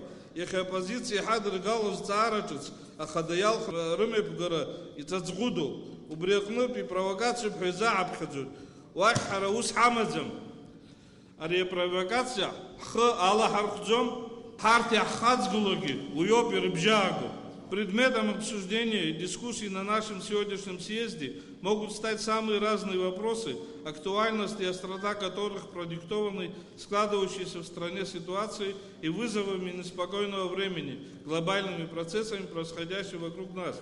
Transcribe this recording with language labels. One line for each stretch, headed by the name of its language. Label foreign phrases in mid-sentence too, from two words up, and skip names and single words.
Abkhazian: Иахьа апозициа иҳадыргалоу зҵаара ҿыц ахада иалхра рымҩаԥгара иҵаҵӷәыдоуп. Убри аҟнытә ипровокациоуп ҳәа изааԥхьаӡоит. Уахь ҳара ус ҳамаӡам. Ари апровокациа ҳхы алаҳархәӡом, ҳарҭ иаҳхаҵгылогьы уиоуп ирыбжьаагоу.
Russian: Предметом обсуждения и дискуссий на нашем сегодняшнем съезде могут стать самые разные вопросы, актуальность и острота которых продиктованы складывающейся в стране ситуацией и вызовами неспокойного времени, глобальными процессами, происходящими вокруг нас.